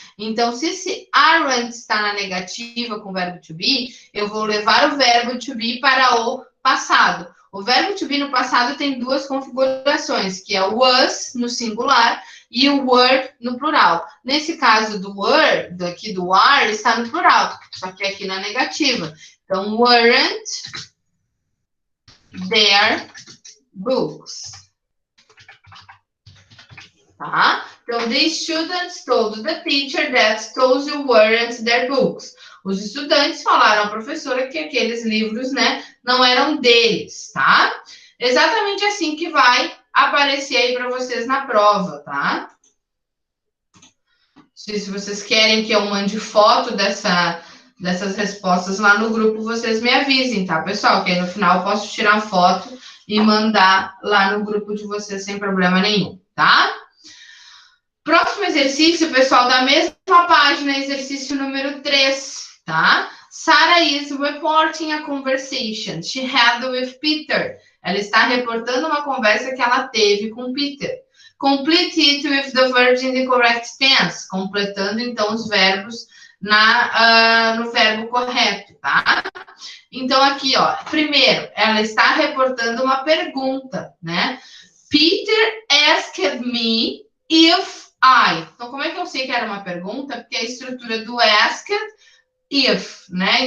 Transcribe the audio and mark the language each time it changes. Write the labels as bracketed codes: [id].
[pt] Então, se esse aren't está na negativa com o verbo to be, eu vou levar o verbo to be para o passado. O verbo to be no passado tem duas configurações, que é o was no singular e o were no plural. Nesse caso do were, daqui do are, está no plural, só que aqui na negativa. [en] Então, weren't their books. Tá? Então, the students told the teacher that those weren't their books. [pt] Os estudantes falaram à professora que aqueles livros, né, não eram deles, tá? Exatamente assim que vai aparecer aí para vocês na prova, tá? Se vocês querem que eu mande foto dessas respostas lá no grupo, vocês me avisem, tá, pessoal? Que aí no final eu posso tirar foto e mandar lá no grupo de vocês sem problema nenhum, tá? Próximo exercício, pessoal, da mesma página, exercício número 3, tá? [en] Sarah is reporting a conversation she had with Peter. [pt] Ela está reportando uma conversa que ela teve com Peter. [en] Complete it with the verbs in the correct tense. [pt] Completando, então, os verbos no verbo correto, tá? Então, aqui, ó, primeiro, ela está reportando uma pergunta, né? [en] Peter asked me if I. [pt] Então, como é que eu sei que era uma pergunta? Porque a estrutura do asked, if, né?